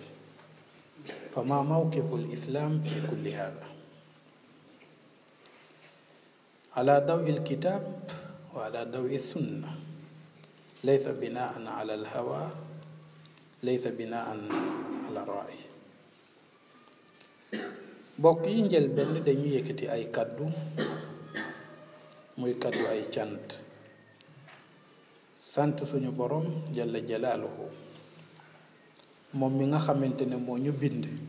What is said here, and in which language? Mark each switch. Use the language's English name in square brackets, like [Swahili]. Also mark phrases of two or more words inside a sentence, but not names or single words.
[Arabic] فما موقف الإسلام في كل هذا؟ على ضوء الكتاب وعلى ضوء السنة، ليس بناء على الهوى، ليس بناء على الرأي. [Wolof] bokk yi njël benn dañuy yëkkati ay kaddu, muy kaddu ay cant, sant suñu borom [Arabic] جل جلاله, [Wolof] moom mi nga xamante ne moo ñu bind